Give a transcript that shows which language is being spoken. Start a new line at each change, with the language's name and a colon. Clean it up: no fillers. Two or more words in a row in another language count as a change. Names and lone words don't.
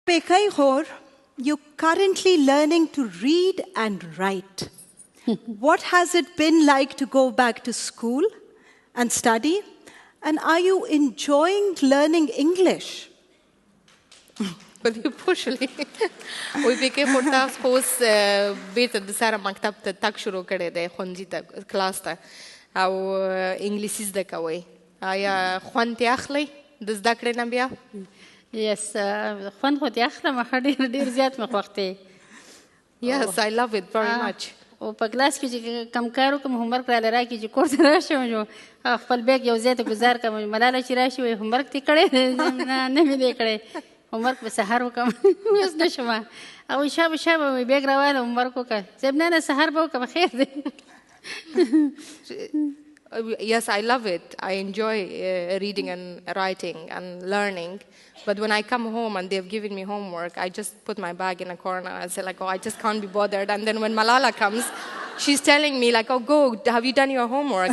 English: Pekai Hor, you're currently learning to read and write. What has it been like to go back to school and study? And are you enjoying learning English?
Pashto: پوښلې وای پکې خو تاسو اوس بیرته د سره مکتب ته تګ شروع کړی دی ښوونځي ته کلاس ته او انګلیسي زده کوئ آیا خوند ترې اخلئ د زده کړې نه بیا یس خوند خو ترې اخلم ښه ډېر زیات مې خوښ دی
English: yes I love it very much
Pashto: او په کلاس کې چې کم کار وکړم هومورک راله راکړي چې کور ته راشم نو خپل بیګ یو ځای ته ګزار کړم ملاله چې راشي وایي هومورک دې کړی نه مې دی کړی هومورک به سهار وکړم اوس نه شم او شابه شابه مې بیګ راواله هومورک وکړه صاحب نه سهار به وکړم خیر دی
English: Yes, I love it. I enjoy reading and writing and learning. But when I come home and they've given me homework, I just put my bag in a corner and say like, oh, I just can't be bothered. And then when Malala comes, she's telling me like, oh, go, have you done your homework?